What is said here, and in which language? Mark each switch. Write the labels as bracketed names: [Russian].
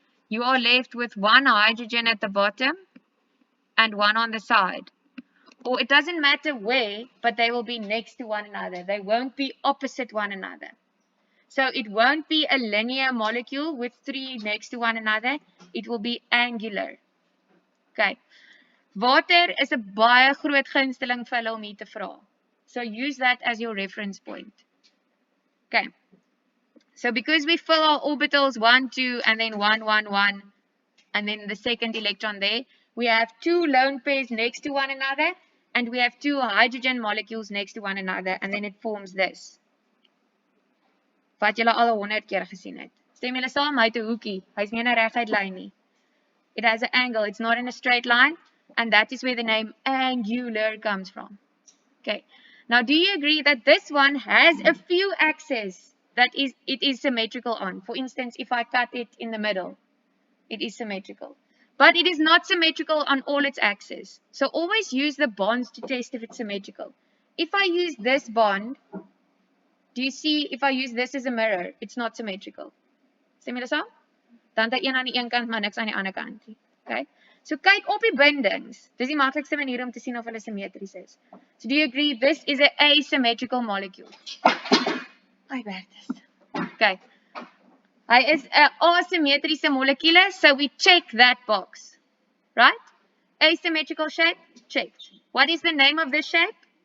[English] You are left with one hydrogen at the bottom and one on the side. Or it doesn't matter where, but they will be next to one another. They won't be opposite one another. So it won't be a linear molecule with 3 next to one another. It will be angular. Okay. [Afrikaans] Water is 'n baie groot gunsteling vir hulle om hier te vra. [English] So use that as your reference point. Okay. So because we fill our orbitals 1, 2, and then 1, 1, 1, and then the second electron there, we have 2 lone pairs next to one another, and we have 2 hydrogen molecules next to one another, and then it forms this. [Afrikaans] Wat julle al 100 keer gesien het. Stem julle saam, hy het 'n hoekie. Hy's nie in 'n reguit lyn nie. [English] It has an angle. It's not in a straight line, and that is where the name angular comes from. Okay. Now, do you agree that this one has a few axes that it is symmetrical on? For instance, if I cut it in the middle, it is symmetrical. But it is not symmetrical on all its axes. So always use the bonds to test if it's symmetrical. If I use this bond, do you see if I use this as a mirror, it's not symmetrical. [Afrikaans] Stem julle saam? Dan het hy een aan die een kant, maar niks aan die ander kant nie. Okay? So kyk op die bindings. Dis die maklikste manier om te sien of hulle simmetries is. [English] So do you agree this is an asymmetrical molecule? Hi Bertus. Okay. [Afrikaans] Hy is 'n asymmetriese molekule, [English] so we check that box. Right? Asymmetrical shape, checked. What is the name of this shape?